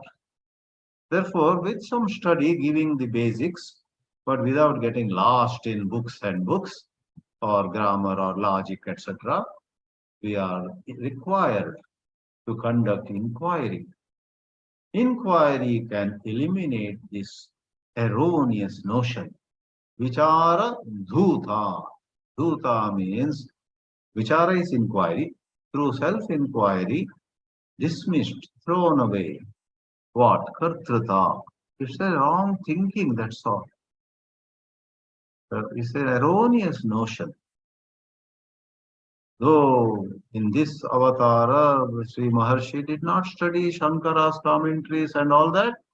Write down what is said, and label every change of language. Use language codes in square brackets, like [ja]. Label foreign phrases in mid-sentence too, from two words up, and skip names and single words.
[en] Therefore, with some study giving the basics, but without getting lost in books and books or grammar or logic, etc., we are required to conduct inquiry. Inquiry can eliminate this erroneous notion. [sa] Vichara dhuta. [en] Dhuta means vichara is inquiry. Through self-inquiry, dismissed, thrown away. What? Kartrata. It's a wrong thinking, that's all. It's an erroneous notion. Though in this avatara, Sri Maharshi did not study Shankara's commentaries and all that.